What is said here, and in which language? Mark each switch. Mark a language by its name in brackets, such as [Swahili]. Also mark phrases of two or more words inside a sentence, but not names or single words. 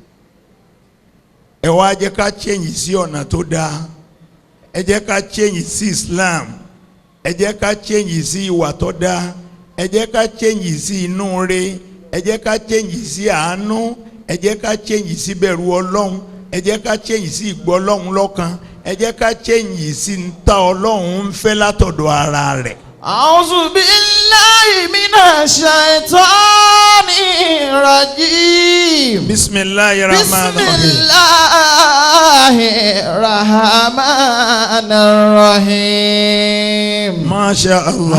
[Yoruba] ẹ wá jẹ́ ká change sí ọ̀nà tó dáa ẹ jẹ́ ká change sí Islam ẹ jẹ́ ká change sí ìwà tó dáa ẹ jẹ́ ká change sí inú re ẹ jẹ́ ká change sí àánú ẹ jẹ́ ká change sí bẹ̀rù Ọlọ́run ẹ jẹ́ ká change sí ìgbọ́ Ọlọ́run lọ́kàn ẹ jẹ́ ká change sí ntá Ọlọ́run ń fẹ́ látọ̀dọ̀ ara rẹ̀. [Arabic] أعوذ بالله من الشيطان الرجيم بسم الله الرحمن الرحيم بسم الله الرحمن الرحيم ما شاء الله